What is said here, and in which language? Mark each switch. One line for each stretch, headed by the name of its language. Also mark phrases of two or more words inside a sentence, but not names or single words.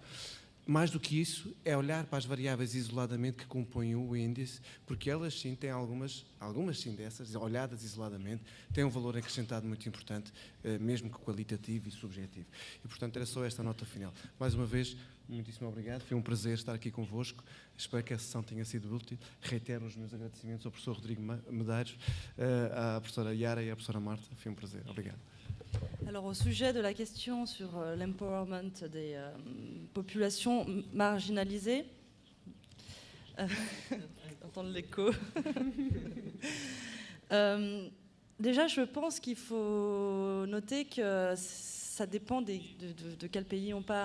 Portuguese: Mais do que isso, é olhar para as variáveis isoladamente que compõem o índice, porque elas sim têm algumas sim dessas, olhadas isoladamente, têm um valor acrescentado muito importante, mesmo que qualitativo e subjetivo. E, portanto, era só esta nota final. Mais uma vez, muitíssimo obrigado, foi um prazer estar aqui convosco, espero que a sessão tenha sido útil. Reitero os meus agradecimentos ao professor Rodrigo Medeiros, à professora Yara e à professora Marta, foi um prazer. Obrigado.
French: Alors, au sujet de la question sur l'empowerment des populations marginalisées, entendre l'écho. Déjà, je pense qu'il faut noter que ça dépend de quel pays on parle.